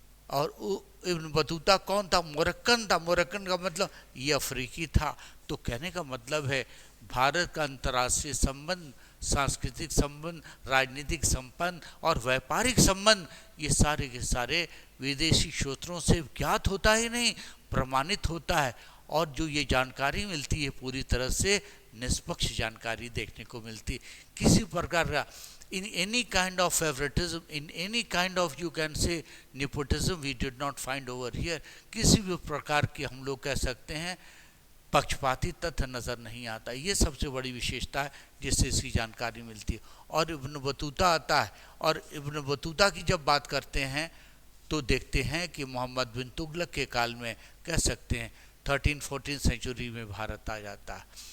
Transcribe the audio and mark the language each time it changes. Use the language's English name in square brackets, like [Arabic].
[Hindi] और Ibn Battuta कौन था, मोरक्कन था। मोरक्कन का मतलब ये अफ्रीकी था। तो कहने का मतलब है भारत का अंतर्राष्ट्रीय संबंध, सांस्कृतिक संबंध, राजनीतिक संबंध और व्यापारिक संबंध, ये सारे के सारे विदेशी स्रोतों से ज्ञात होता ही नहीं, प्रमाणित होता है। और जो ये जानकारी मिलती है पूरी तरह से निष्पक्ष जानकारी देखने को मिलती, किसी प्रकार का [English] in any kind of favoritism, in any kind of you can say nepotism, we did not find over here। [Hindi] किसी भी प्रकार की हम लोग कह सकते हैं पक्षपाती तथ्य नज़र नहीं आता। ये सबसे बड़ी विशेषता है जिससे इसकी जानकारी मिलती है। और इब्न बतूता आता है, और इब्न बतूता की जब बात करते हैं तो देखते हैं कि मोहम्मद बिन तुगलक के काल में कह सकते हैं 13-14 सेंचुरी में भारत आ जाता है।